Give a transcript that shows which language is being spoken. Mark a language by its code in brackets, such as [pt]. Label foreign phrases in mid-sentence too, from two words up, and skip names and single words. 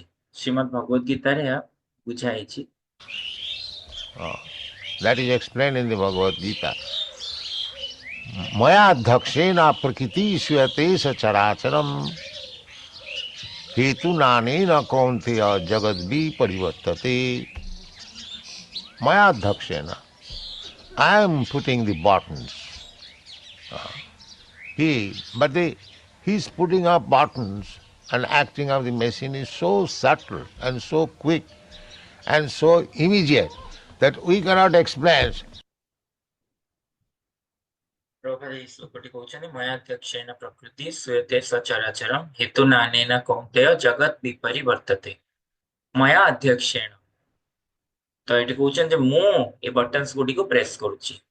[or] ଶ୍ରୀମଦ୍ ଭଗବତ ଗୀତାରେ ଏହା ବୁଝା ହେଇଛି। [en] That is explained in the Bhagavad Gita. [sa] मया ध्यक्षेण प्रकृतिः सूयते सचराचरम् हेतु नानेन कौन्तेय जगद्वि परिवर्तते. मया ध्यक्षेण. [en] I am putting the buttons. He's putting up buttons and acting of the machine is so subtle and so quick and so immediate that we cannot explain. [or] ପ୍ରଭୁପାଦ ଏହି ଶ୍ଲୋକଟି କହୁଛନ୍ତି [sa] ମୟାଧ୍ୟକ୍ଷେନ ପ୍ରକୃତି ଶ୍ରୂୟତେ ସଚରାଚରମ୍ ହେତୁ ନାନେନ କୌନ୍ତେୟ ଜଗତ୍ ବିପରିବର୍ତ୍ତତେ। ମୟା ଅଧ୍ୟକ୍ଷେଣ, [or] ତ ଏଠି କହୁଛନ୍ତି ଯେ ମୁଁ ଏ ବଟନ୍ସ ଗୁଡିକୁ ପ୍ରେସ୍ କରୁଛି।